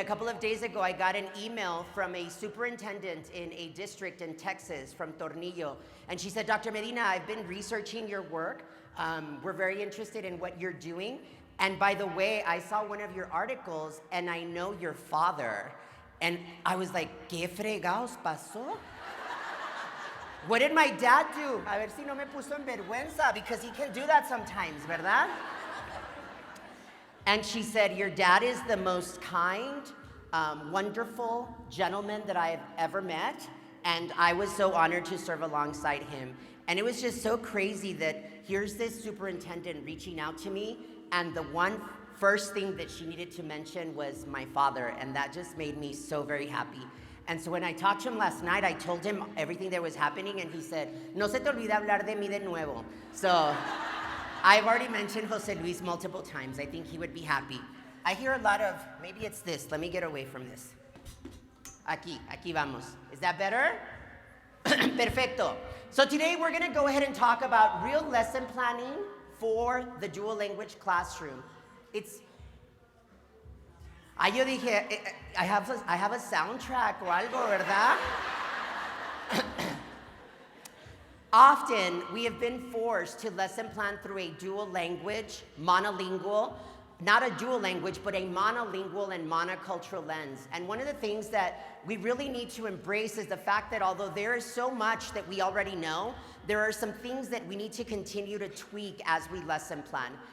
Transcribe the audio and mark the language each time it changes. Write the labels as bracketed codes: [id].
[en] A couple of days ago, I got an email from a superintendent in a district in Texas from Tornillo. And she said, Dr. Medina, I've been researching your work. We're very interested in what you're doing. And by the way, I saw one of your articles, and I know your father. And I was like, [es] ¿qué fregados pasó? [en] What did my dad do? [es] A ver si no me puso en vergüenza, [en] because he can do that sometimes, [es] ¿verdad? [en] And she said, your dad is the most kind, wonderful gentleman that I have ever met, and I was so honored to serve alongside him. And it was just so crazy that here's this superintendent reaching out to me, and the first thing that she needed to mention was my father, and that just made me so very happy. And so when I talked to him last night, I told him everything that was happening, and he said, [es] no se te olvide hablar de mí de nuevo. [en] So I've already mentioned Jose Luis multiple times. I think he would be happy. I hear a lot of, maybe it's this. Let me get away from this. [es] Aquí vamos. [en] Is that better? Perfecto. So today we're going to go ahead and talk about real lesson planning for the dual language classroom. [es] Yo dije, [en] I have a soundtrack [es] o algo, ¿verdad? [en] Often, we have been forced to lesson plan through a dual language, monolingual, not a dual language, but a monolingual and monocultural lens. And one of the things that we really need to embrace is the fact that although there is so much that we already know, there are some things that we need to continue to tweak as we lesson plan.